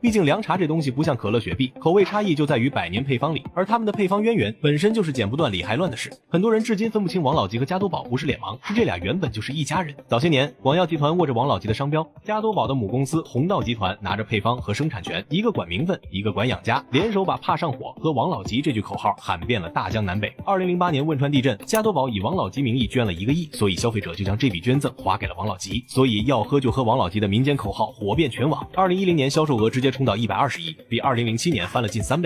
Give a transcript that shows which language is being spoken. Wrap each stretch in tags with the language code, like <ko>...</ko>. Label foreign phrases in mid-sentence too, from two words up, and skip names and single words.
<zh>畢竟涼茶這東西不像可樂、雪碧，口味差異就在於百年配方裡，而他們的配方淵源本身就是剪不斷理還亂的事。很多人至今分不清王老吉和加多寶不是臉盲，是這倆原本就是一家人。早些年，廣藥集團握着王老吉的商標，加多寶的母公司弘道集團拿着配方和生產權，一個管名分，一個管養家，聯手把怕上火和王老吉這句口號喊遍了大江南北。2008年汶川地震，加多寶以王老吉名義捐了1個億，所以消費者就將這筆捐贈劃給了王老吉。所以要喝就喝王老吉的民間口號火遍全網，2010年銷售額直接衝到120億，比2007年翻了近3倍。</zh>